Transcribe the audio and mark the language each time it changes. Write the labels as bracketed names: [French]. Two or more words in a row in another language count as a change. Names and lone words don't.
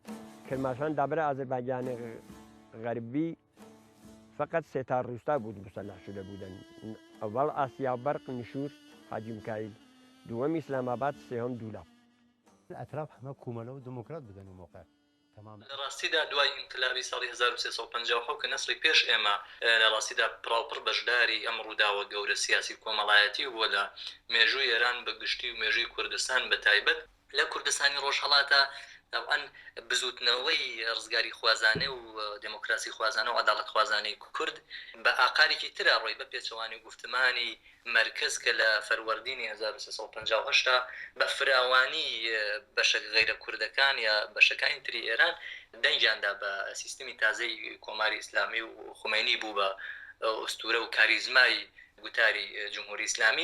[Persian] کرمانشاه درباره آذربایجان غربی فقط 3 تا روستا بود مسلح شده بودن. اول آسیا برق نشور حاجی میکائیل، دوم اسلام آباد، سوم دولت. اطراف همه کومله و دموکرات بودن اون موقع. تمام. [Central Kurdish] لەڕاستیدا دوای ئینقلابی ساڵی 1350 کە نەسڵی پێش ئێمە لەڕاستیدا پڕاوپڕ بەشداری ئەم ڕووداوە گەورە سیاسی کۆمەڵایەتی بووە لە مێژووی ئێران بە گشتی و مێژووی کوردستان بە تایبەت. لە کوردستانی ڕۆژهەڵاتە طبعاً بزوتنەوەی ڕزگاری خوازانە و دموکراسی خوازانە و عەداڵەت خوازانەی کورد بە ئاقارێکی ترا ڕۆی بە پێچەوانی گوفتمانی مرکز کە لە فەروەردینی 1350 بە فراوانی بەشە غەیرە کوردەکان یا بەشەکانی تری ئێران دەنجیاندا بە سیستمی تازەی کۆماری ئیسلامی و خومینی بوو بە ئوستورە و کاریزمای گوتاری جمهوری ئیسلامی.